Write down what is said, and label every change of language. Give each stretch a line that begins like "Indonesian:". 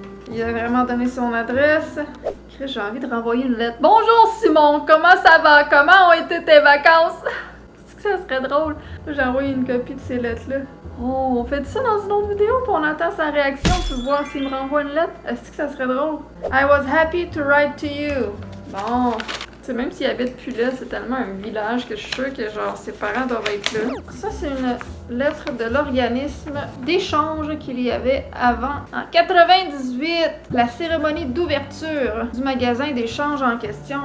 French: Il a vraiment donné son adresse. J'ai envie de renvoyer une lettre. Bonjour Simon, comment ça va? Comment ont été tes vacances? Est-ce que ça serait drôle? J'ai envoyé une copie de ces lettres-là. Oh, on fait ça dans une autre vidéo puis on attend sa réaction pour voir s'il me renvoie une lettre. Est-ce que ça serait drôle?
English: I was happy to write to you.
French: Bon. Tu sais, même s'il habite plus là, c'est tellement un village que je suis sûre que genre ses parents doivent être là. Ça, c'est une lettre de l'organisme d'échange qu'il y avait avant. En 98, la cérémonie d'ouverture du magasin d'échange en question.